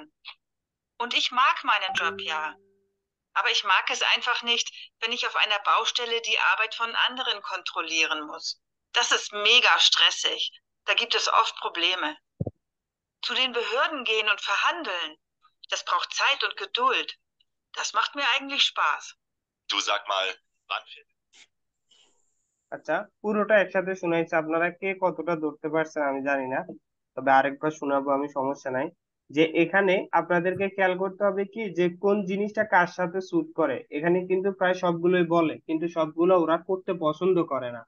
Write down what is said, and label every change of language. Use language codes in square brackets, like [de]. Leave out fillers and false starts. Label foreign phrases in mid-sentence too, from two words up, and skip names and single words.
[de] Und ich mag meinen Job ja. Aber ich mag es einfach nicht, wenn ich auf einer Baustelle die Arbeit von anderen kontrollieren muss. Das ist mega stressig. Da gibt es oft Probleme. Zu den Behörden gehen und verhandeln, das braucht Zeit und Geduld. Das macht mir eigentlich Spaß. Du sag mal, wann fährt? [bn] আচ্ছা, পুরোটা একসাথে শোনাইছে, আপনারা কে কতটা ধরতে পারছেন আমি জানি না, তবে আরেকবার শোনাবো আমি, সমস্যা নাই। যে এখানে আপনাদেরকে খেয়াল করতে হবে কি যে কোন জিনিসটা কার সাথে স্যুট করে। এখানে কিন্তু প্রায় সবগুলোই বলে, কিন্তু সবগুলো ওরা করতে পছন্দ করে না।